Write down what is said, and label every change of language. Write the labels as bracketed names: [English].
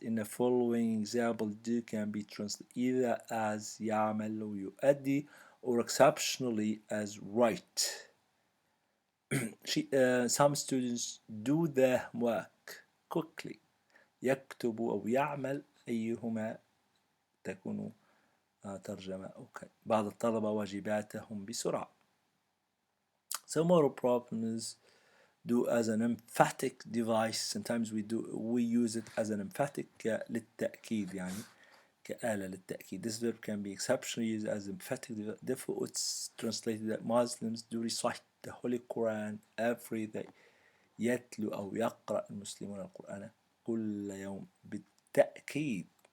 [English] In the following example, do can be translated either as [Arabic] يعمل ويؤدي [English] or exceptionally as write. Some students do the work quickly. [Arabic] يكتب أو يعمل أيهما تكون ترجمة. أوكي. بعض الطلبة واجباتهم بسرعة. [English] So modal problems do as an emphatic device. Sometimes we use it as an emphatic [Arabic] للتأكيد يعني كآلة للتأكيد. [English] This verb can be exceptionally used as emphatic. Therefore, it's translated that Muslims do recite the Holy Quran every day. [Arabic] يتلو أو يقرأ المسلمون القرآن كل يوم بالتأكيد.